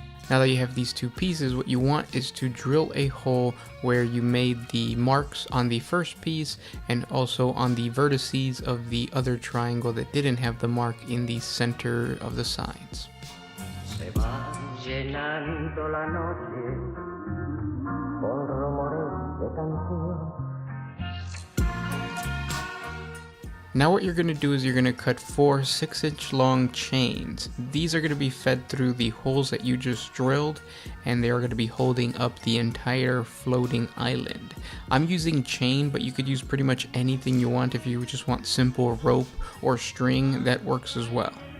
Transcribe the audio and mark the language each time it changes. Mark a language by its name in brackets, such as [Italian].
[English] Now that you have these two pieces, what you want is to drill a hole where you made the marks on the first piece and also on the vertices of the other triangle that didn't have the mark in the center of the sides. [Spanish] Se va llenando la noche con rumores de canción. [English] Now what you're going to do is you're going to cut 4 6-inch long chains. These are going to be fed through the holes that you just drilled, and they are going to be holding up the entire floating island. I'm using chain, but you could use pretty much anything you want. If you just want simple rope or string, that works as well.